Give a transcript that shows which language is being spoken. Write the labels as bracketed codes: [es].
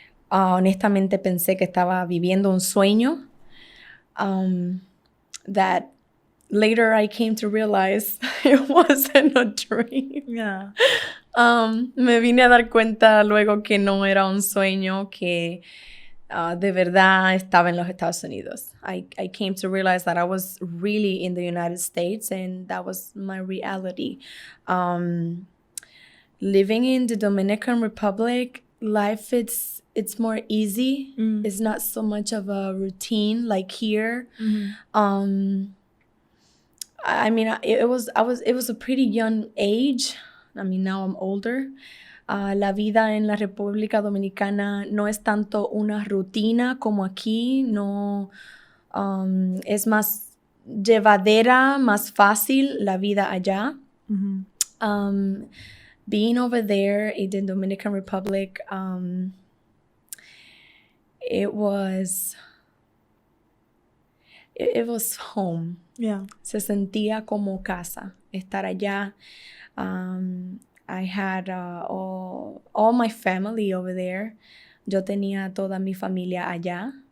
[es] Honestamente pensé que estaba viviendo un sueño. [en] That later I came to realize it wasn't a dream. Yeah. [es] Me vine a dar cuenta luego que no era un sueño, que de verdad estaba en los Estados Unidos. [en] I came to realize that I was really in the United States, and that was my reality. Living in the Dominican Republic, life it's more easy. It's not so much of a routine like here. Mm-hmm. I mean, it was a pretty young age. I mean, now I'm older. [es] La vida en la República Dominicana no es tanto una rutina como aquí. No, es más llevadera, más fácil la vida allá. Mm-hmm. [en] Being over there in the Dominican Republic, it was home. Yeah. [es] Se sentía como casa, estar allá. [en] I had all my family over there. [es] Yo tenía toda mi familia allá.